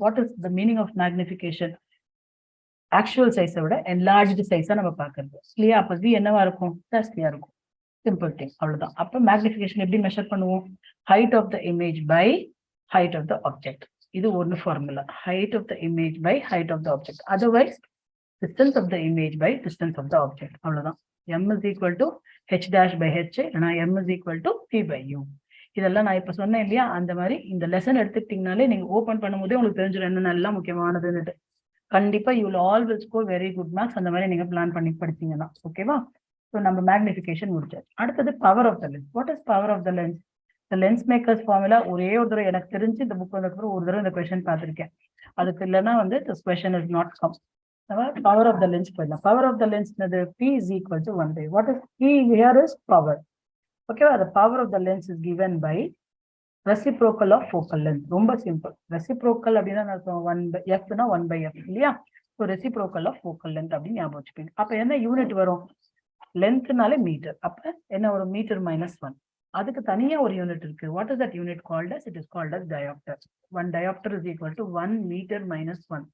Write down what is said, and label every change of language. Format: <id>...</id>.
<en>What is the meaning of magnification?</en> <ta>Actual சைஸை விட enlarged சைஸா நம்ம பாக்குறது இல்லையா? அப்ப வி என்னவா இருக்கும்? ஜாஸ்தியா இருக்கும். சிம்பிள் திங், அவ்வளவுதான். அப்ப மேக்னிஃபிகேஷன் எப்படி மெஷர் பண்ணுவோம்? Height of the image by height of the object. இது ஒன்னு formula.</ta> <en>Height of the image by height of the object. Otherwise distance of the image by distance of the object. அவ்வளவுதான். m is equal to h dash by h,</en> <ta>இல்லைனா</ta> <en>m is equal to p by u.</en> <ta>இதெல்லாம் நான் இப்ப சொன்னேன் இல்லையா? அந்த மாதிரி இந்த லெசன் எடுத்துக்கிட்டீங்கனாலே நீங்க ஓபன் பண்ணும்போதே உங்களுக்கு தெரிஞ்சிடும் என்ன நல்லா முக்கியமானதுன்னு.</ta> <en>கண்டிப்பா you will all will score very good marks.</en> <ta>அந்த மாதிரி நீங்க பிளான் பண்ணி படிச்சீங்கன்னா. ஓகேவா? ஸோ நம்ம மேக்னிஃபிகேஷன் முடிச்சாச்சு. அடுத்தது power of the lens.</ta> <en>What is power of the lens?</en> <ta>இந்த லென்ஸ் மேக்கர்ஸ் ஃபார்முலா ஒரே ஒரு தடவை எனக்கு தெரிஞ்சு இந்த புக் வந்ததுக்கு ஒரு தடவை இந்த கொஸ்டின் பார்த்திருக்கேன். அதுக்கு இல்லைன்னா வந்து</ta> <en>This question is not come.</en> <ta>Power of the lens போயிடலாம்.</ta> <en>Power of the lens P is equal to 1/. What is P here? Is power. Okay, the power of the lens is given by reciprocal of focal length.</en> <ta>ரொம்ப simple. reciprocal அப்படின்னா 1/f னா 1/f இல்லையா? So reciprocal of focal length அப்படின்னு ஞாபகம் வச்சுப்பீங்க. அப்ப என்ன unit வரும்? லென்த்னாலே metre. அப்ப என்ன ஒரு மீட்டர் -1. அதுக்கு தனியா ஒரு யூனிட் இருக்கு.</ta> <en>What is that unit called as? It is called as diopter. 1 diopter is equal to 1 meter -1.</en>